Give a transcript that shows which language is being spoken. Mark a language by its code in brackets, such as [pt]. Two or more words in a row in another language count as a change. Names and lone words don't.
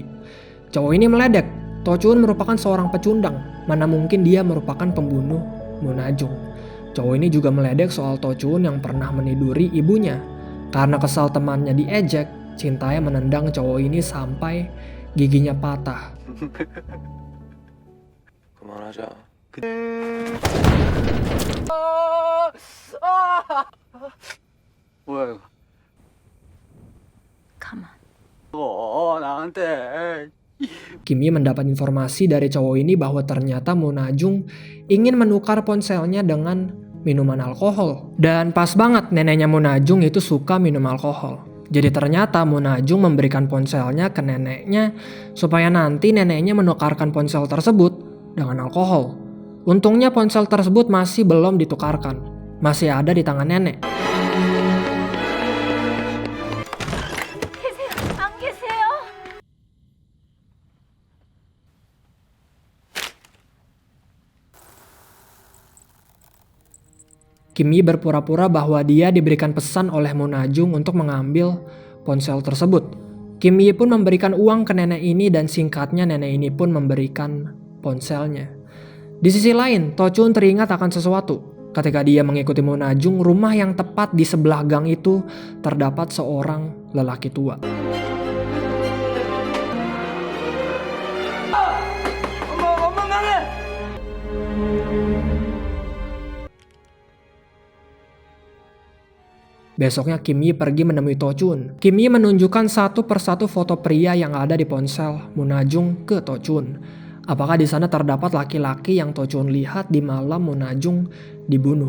[id] Cowok ini meledek, To Chun merupakan seorang pecundang, mana mungkin dia merupakan pembunuh Moon Na-jung. Cowok ini juga meledek soal To Chun yang pernah meniduri ibunya. Karena kesal temannya diejek, Chin-tae menendang cowok ini sampai giginya patah. [ko] 그만하자. 뭐야 이거? 가만. 나한테. [id] Kim Yi mendapat informasi dari cowok ini bahwa ternyata Moon Na-jung ingin menukar ponselnya dengan minuman alkohol. Dan pas banget neneknya Moon Na-jung itu suka minum alkohol. Jadi ternyata Moon Na-jung memberikan ponselnya ke neneknya supaya nanti neneknya menukarkan ponsel tersebut dengan alkohol. Untungnya ponsel tersebut masih belum ditukarkan. Masih ada di tangan nenek. [ko] 계세요? 안 계세요? [id] Kim Yi berpura-pura bahwa dia diberikan pesan oleh Moon Na-jung untuk mengambil ponsel tersebut. Kim Yi pun memberikan uang ke nenek ini dan singkatnya nenek ini pun memberikan ponselnya. Di sisi lain, To Chun teringat akan sesuatu. Ketika dia mengikuti Moon Na-jung, rumah yang tepat di sebelah gang itu terdapat seorang lelaki tua. [ko] 엄마 나래. [id] Besoknya Kim Yi pergi menemui To Chun. Kim Yi menunjukkan satu persatu foto pria yang ada di ponsel Moon Na-jung ke To Chun. Apakah di sana terdapat laki-laki yang To Chun lihat di malam Moon Na-jung dibunuh?